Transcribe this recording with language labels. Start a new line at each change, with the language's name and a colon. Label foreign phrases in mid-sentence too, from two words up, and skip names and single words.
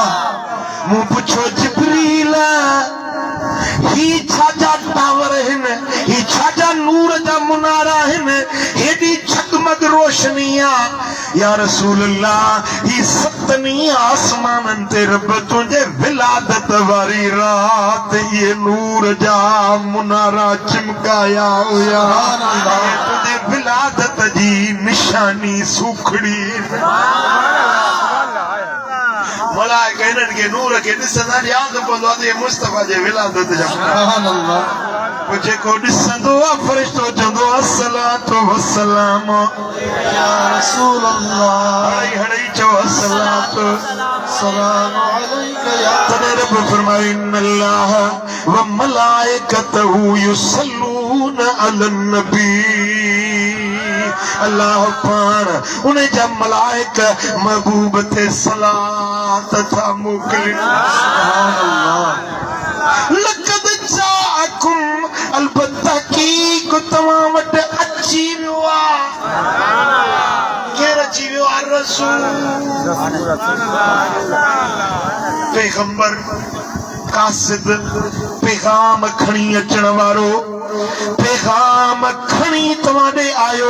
Sindhi: मूं पुछो जिब्रील ही छाजा टावर आहिनि ही छाजा नूर जा मुनारा आहिनि हेॾी झगमग रोशनी आहे
Arabic: يا رسول الله
Sindhi: ही सतनी आसमाननि ते रब तुंहिंजे विलादत वारी रात ये नूर जा मुनारा चिमकाया हुया तुंहिंजे विलादत जी निशानी सुखड़ी मलाइका इन्हनि खे नूर खे ॾिसंदा यादि पवंदो आहे मुस्तफ़ा जे विलादत जा पोइ जेको ॾिसंदो आहे फ़रिश्तो चवंदो
Arabic: الصلاة والسلام يا رسول الله
Sindhi: हड़ई चओ
Arabic: الصلاة والسلام عليك يا
Sindhi: तॾहिं रब फरमायो
Arabic: إن الله وملائكته يصلون على النبي
Sindhi: अल्लाह पाण उन जा मलाइक महबूब ते सलात था मोकिलिन
Arabic: سبحان الله لقد جاءكم
Sindhi: अलबत्ता की को तव्हां वटि अची वियो आहे केरु अची वियो आहे रसूल पैगंबर कासिद पैगाम खणी अचण वारो पैगाम खणी तव्हां ॾे आयो